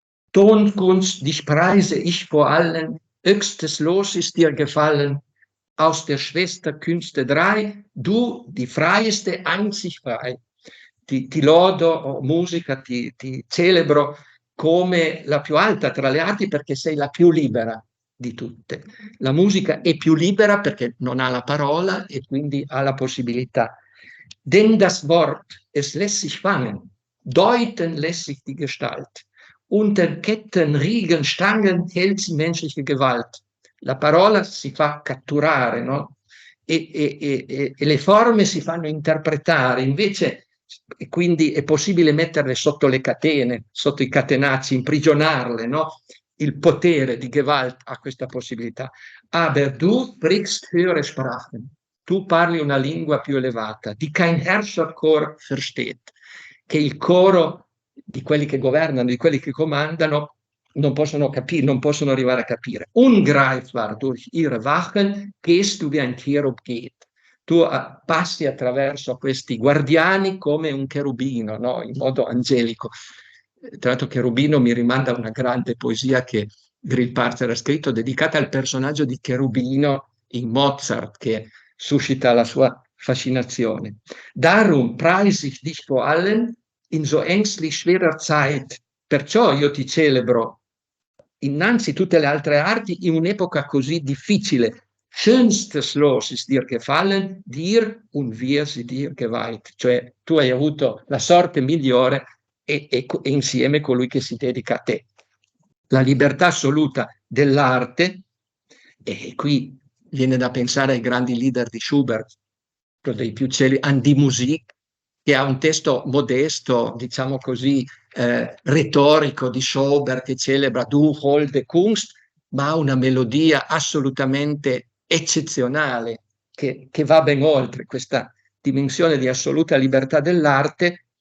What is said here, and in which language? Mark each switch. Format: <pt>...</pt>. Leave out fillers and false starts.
<de>Tonkunst, dich preise ich vor allen, höchstes Los ist dir gefallen, aus der Schwester Künste drei, du, die freieste, einzig frei.</de> <it>Ti lodo, oh, musica, ti celebro come la più alta tra le arti perché sei la più libera di tutte. La musica è più libera perché non ha la parola e quindi ha la possibilità.</it> <de>Denn das Wort, es lässt sich fangen, deuten lässt sich die Gestalt. Unter Ketten, Riegen, Stangen hält sie menschliche Gewalt.</de> <it>La parola si fa catturare, no? E le forme si fanno interpretare, invece quindi è possibile metterle sotto le catene, sotto i catenacci, imprigionarle, no? Il potere di Gewalt ha questa possibilità.</it> <de>Aber du sprichst höhere Sprachen.</de> <it>Tu parli una lingua più elevata,</it> <de>die kein Herrscherchor versteht,</de> <it>che il coro di quelli che governano, di quelli che comandano, non possono capire, non possono arrivare a capire.</it> <de>Ungreifbar durch ihre Wachen gehst du wie ein Cherub geht.</de> <it>Tu passi attraverso questi guardiani come un cherubino, no? In modo angelico. Tra l'altro cherubino mi rimanda a una grande poesia che Grillparzer ha scritto dedicata al personaggio di Cherubino in Mozart, che suscita la sua fascinazione.</it> <de>Darum preise ich dich vor allen in so ängstlich schwerer Zeit.</de> <it>Perciò io ti celebro innanzi tutte le altre arti in un'epoca così difficile.</it> <de>Schönstes Los ist dir gefallen, dir und wir sie dir geweiht.</de> <it>Cioè tu hai avuto la sorte migliore e insieme colui che si dedica a te. La libertà assoluta dell'arte, e qui viene da pensare ai grandi leader di Schubert, dei più celebri, An die Musik, che ha un testo modesto, diciamo così, retorico di Schubert che celebra</it> <de>Du holde Kunst,</de> <it>ma ha una melodia assolutamente eccezionale che va ben oltre questa dimensione di assoluta libertà dell'arte.</it>